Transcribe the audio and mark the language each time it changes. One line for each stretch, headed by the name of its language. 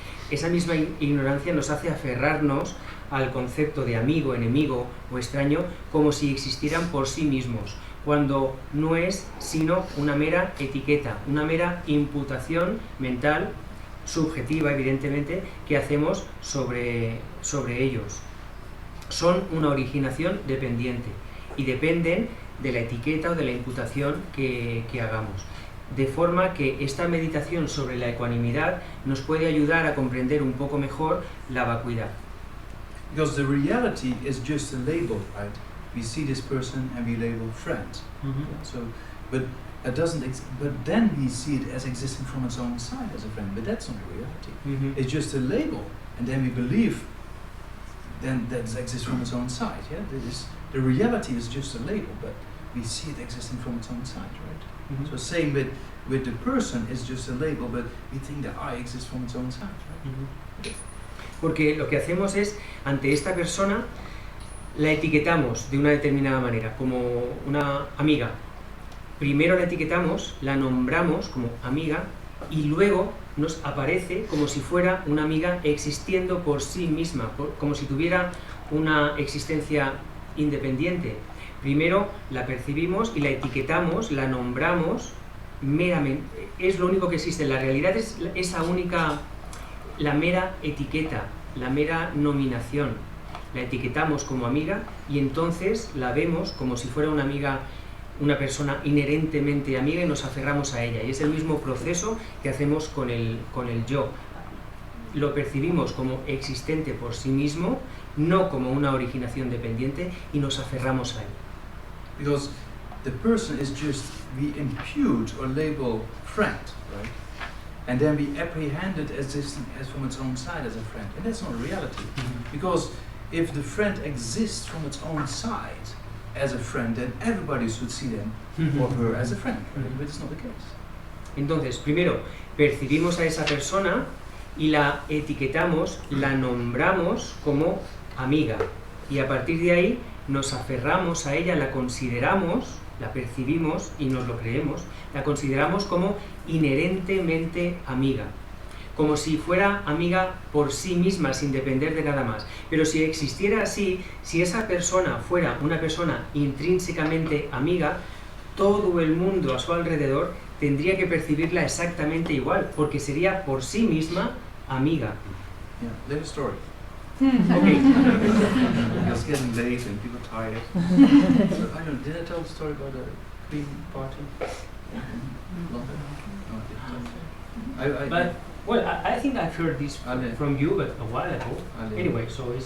Spanish: esa misma ignorancia nos hace aferrarnos al concepto de amigo, enemigo o extraño como si existieran por sí mismos, cuando no es sino una mera etiqueta, una mera imputación mental, subjetiva evidentemente, que hacemos sobre ellos. Son una originación dependiente y dependen de la etiqueta o de la imputación que hagamos. De forma que esta meditación sobre la ecuanimidad nos puede ayudar a comprender un poco mejor la vacuidad.
English: Because the reality is just a label, right? We see this person and we label friend. So, but then we see it as existing from its own side as a friend. But that's not the reality. It's just a label, and then we believe then that exists from its own side. Yeah, the reality is just a label, but we see it existing from its own side, right? So same with the person is just a label, but we think that I exists from its own side, right?
Spanish: Porque lo que hacemos es, ante esta persona, la etiquetamos de una determinada manera, como una amiga. Primero la etiquetamos, la nombramos como amiga y luego nos aparece como si fuera una amiga existiendo por sí misma, como si tuviera una existencia independiente. Primero la percibimos y la etiquetamos, la nombramos meramente, es lo único que existe. La realidad es esa única, la mera etiqueta, la mera nominación. La etiquetamos como amiga y entonces la vemos como si fuera una amiga, una persona inherentemente amiga y nos aferramos a ella. Y es el mismo proceso que hacemos con el yo. Lo percibimos como existente por sí mismo, no como una originación dependiente, y nos aferramos a él.
English: Because the person is just, we impute or label friend, right? And then we apprehend it as from its own side as a friend. And that's not reality. Because if the friend exists from its own side as a friend, then everybody should see them or her as a friend, right? But it's not the case.
Spanish: Entonces, primero, percibimos a esa persona y la etiquetamos, la nombramos como amiga. Y a partir de ahí nos aferramos a ella, la consideramos, la percibimos y nos lo creemos, la consideramos como inherentemente amiga. Como si fuera amiga por sí misma, sin depender de nada más. Pero si existiera así, si esa persona fuera una persona intrínsecamente amiga, todo el mundo a su alrededor tendría que percibirla exactamente igual, porque sería por sí misma amiga.
English: Yeah, there's a story. Okay. It's getting late and people are tired. So, I don't know, did I tell the story about the Queen party? London? No, I didn't. But, well, I think I've heard this Ale. from you, but a while ago. Ale. Anyway, so it's...